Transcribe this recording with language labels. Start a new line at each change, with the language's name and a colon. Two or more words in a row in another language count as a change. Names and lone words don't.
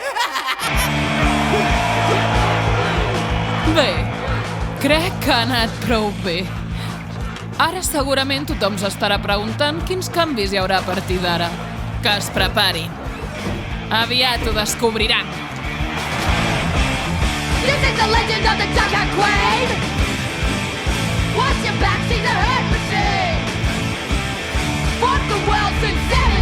Catalan: Bé, crec que ha anat prou bé. Ara segurament tothom s'estarà preguntant quins canvis hi haurà a partir d'ara. Que es preparin. Aviat ho descobriran.
English: This is the legend of the Junker Queen! Watch your back, she's a hurt machine! Fought the world since